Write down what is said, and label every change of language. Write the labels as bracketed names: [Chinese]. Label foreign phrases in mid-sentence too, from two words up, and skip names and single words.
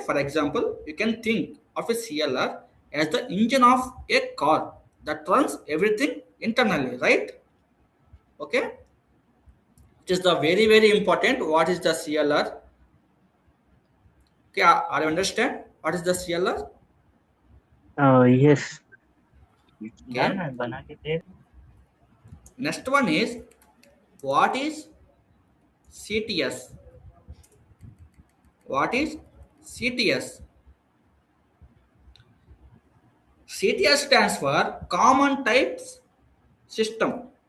[English] For example, you can think of a CLR as the engine of a car that runs everything internally, right? Okay. It is the very important. What is the CLR? Okay, are you understand what is the CLR? Yes. [Hindi] यार [English] Okay. [Hindi] मैं बना के दे [English] Next one is what is CTS? What is CTS? CTS stands for Common Types System.